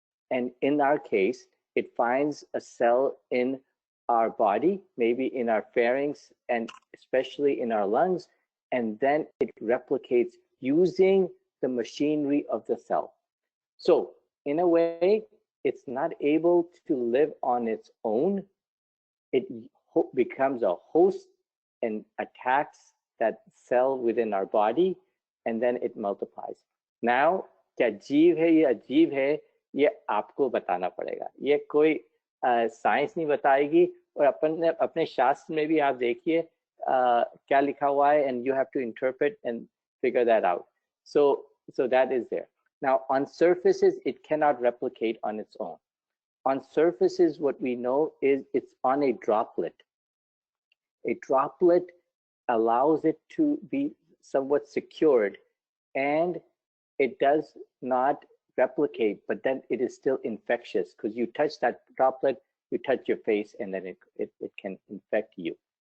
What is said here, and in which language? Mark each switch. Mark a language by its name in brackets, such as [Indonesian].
[English] And in our case, it finds a cell in our body, maybe in our pharynx, and especially in our lungs, and then it replicates using the machinery of the cell. So in a way, it's not able to live on its own. It becomes a host and attacks that cell within our body, and then it multiplies. [Hindi] Now, क्या जीव है या अजीब है, ये आपको बताना पड़ेगा. ये कोई साइंस नहीं बताएगी, और अपने शास्त्र में भी आप देखिए क्या लिखा हुआ है, [English] and you have to interpret and figure that out. So that is there. Now, on surfaces, it cannot replicate on its own. On surfaces, what we know is it's on a droplet. A droplet allows it to be somewhat secured, and it does not replicate, but then it is still infectious because you touch that droplet, you touch your face, and then it can infect you.